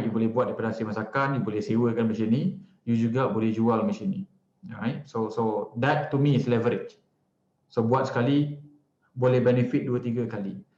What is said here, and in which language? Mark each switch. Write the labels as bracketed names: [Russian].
[Malay] You boleh buat daripada hasil masakan, you boleh sewakan mesin ni, you juga boleh jual mesin ni. [English] Right? So that to me is leverage. [Malay] So buat sekali boleh benefit 2-3 kali.